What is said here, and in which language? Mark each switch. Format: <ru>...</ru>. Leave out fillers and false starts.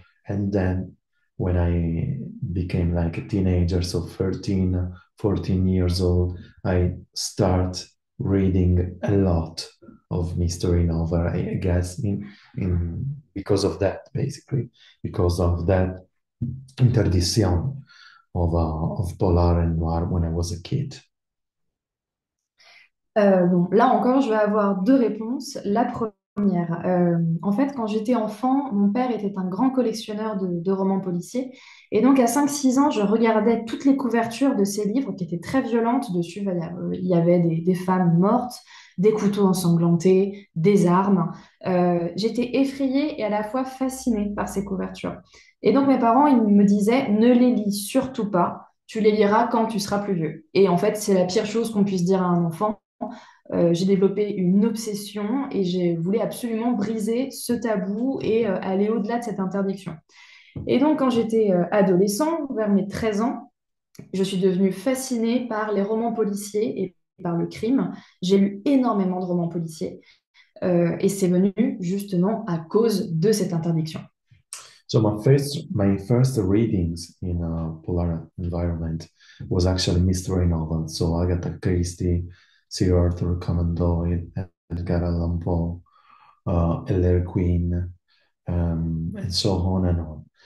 <en>And then when I became like a teenager, so 13, 14 years old, I start reading a lot of mystery novel, I guess, in because of that, basically, because of that interdiction of polar and noir when I was a kid.</en> <fr>Bon, là encore, je vais avoir deux réponses. La première, en fait, quand j'étais enfant, mon père était un grand collectionneur de romans policiers. Et donc, à 5, 6 ans, je regardais toutes les couvertures de ces livres qui étaient très violentes. Dessus, il y avait des femmes mortes, des couteaux ensanglantés, des armes. J'étais effrayée et à la fois fascinée par ces couvertures. Et donc, mes parents, ils me disaient, ne les lis surtout pas. Tu les liras quand tu seras plus vieux. Et en fait, c'est la pire chose qu'on puisse dire à un enfant. J'ai développé une obsession et j'ai voulu absolument briser ce tabou et aller au-delà de cette interdiction. Et donc, quand j'étais adolescent, vers mes 13 ans, je suis devenue fascinée par les romans policiers et par le crime. J'ai lu énormément de romans policiers et c'est venu justement à cause de cette interdiction.</fr> <en>So my first readings in a polar environment was actually mystery novels. So Agatha Christie, Sir Arthur Conan Doyle, Edgar Allan Poe, Ellery Queen, and so on and on.</en>